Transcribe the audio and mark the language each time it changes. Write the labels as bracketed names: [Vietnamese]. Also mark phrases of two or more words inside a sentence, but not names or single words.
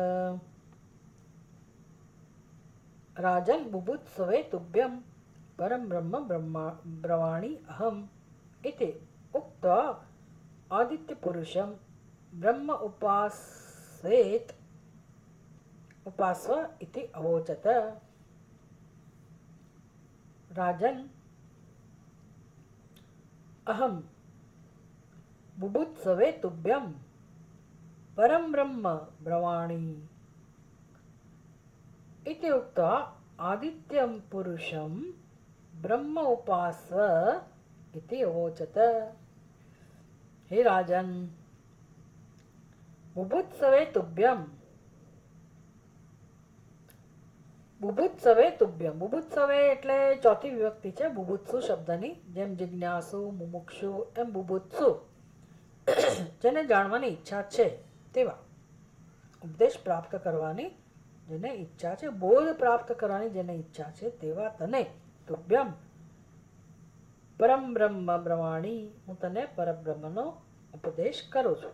[Sanskrit] राजन बुभुत्सवे तुभ्यम परम ब्रह्म ब्रवाणी अहम इति उक्त्वा आदित्य पुरुषम ब्रह्म उपास्व इति अवोचत. राजन अहम बुभुत्सवे तुभ्यम परम ब्रह्म ब्रवाणी इति उक्त्वा आदित्यं पुरुषं ब्रह्म उपास्व इति अवोचत. हे राजन, बुभुत्सवे तुभ्यम, बुभुत्सवे तुभ्यम. [Gujarati] बुभुत्सवे એટલે ચોથી વિભક્તિ છે બુભુત્સુ શબ્દની. જેમ જિજ્ઞાસુ, મુમુક્ષુ એમ બુભુત્સુ જેને જાણવાની ઈચ્છા છે તેવા, ઉપદેશ પ્રાપ્ત કરવાની જેને ઈચ્છા છે, બોધ પ્રાપ્ત કરવાની જેને ઈચ્છા છે તેવા તને [Sanskrit] तुभ्यम परम ब्रह्म ब्रवाणी, [Gujarati] હું તને પરબ્રહ્મનો ઉપદેશ કરું છું.